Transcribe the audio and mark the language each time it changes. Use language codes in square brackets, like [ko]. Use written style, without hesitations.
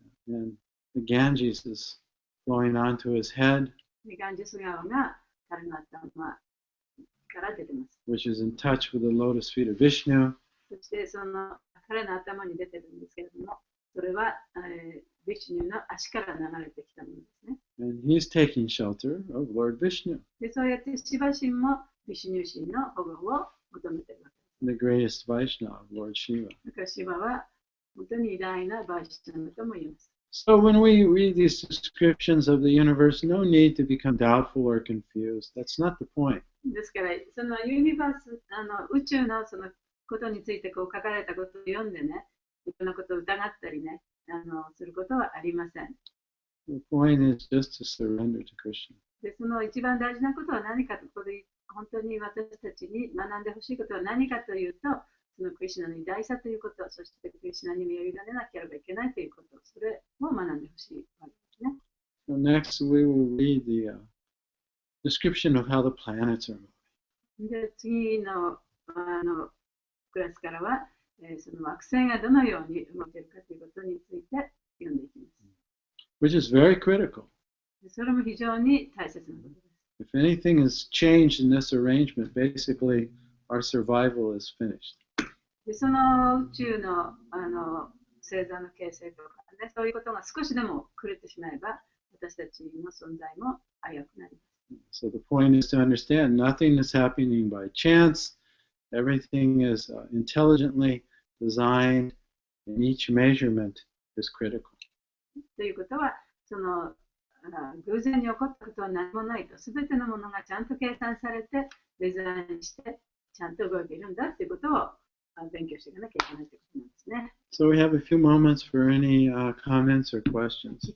[en] And the Ganges is flowing onto his head, [ja] でガンジス川が彼の頭から出てます。 [en] which is in touch with the lotus feet of Vishnu. [ja] そして彼の頭に出てるんですけれども、それは、ビシュニュの足から流れてきたものですね。 [en] And he's taking shelter of Lord Vishnu, [ja] でそうやってシバ神もビシュニュ神の保護を求めているわけです。 [en] the greatest Vaishnava, Lord Shiva. [ja] だからシバは本当に偉大なバイシュナムとも言います。 [en] So when we read these descriptions of the universe, no need to become doubtful or confused. That's not the point. [ja] ですから、そのユニバース、宇宙のそのことについてこう書かれたことを読んでね、いろんなことを疑ったりね、することはありません。 [en] The point is just to surrender to Krishna. [ja] で、その一番大事なことは何かと、これ本当に私たちに学んでほしいことは何かというと、そのクリシュナの偉大さということ、そしてクリシュナに身を委ねなければいけないということ、それを学んでほしいわけですね。 [en] So next we will read the description of how the planets are moving. [ja] で、次のクラスからは、その惑星がどのように動いているかということについて読んでいきます。 [en] Which is very critical. [ja] でそれも非常に大切なことです。 [en] If anything is changed in this arrangement, basically our survival is finished. [ja] でその宇宙の星座の形成とか、ね、そういうことが少しでも狂ってしまえば、私たちの存在も危うくなります。 [en] So the point is to understand nothing is happening by chance. Everything is intelligently designed, and each measurement is critical. [ja] ということは、その偶然に起こったことは何もないと、すべてのものがちゃんと計算されて、デザインして、ちゃんと動いているんだということを勉強していかなきゃいけないということなんですね。 [en] So we have a few moments for any comments or questions.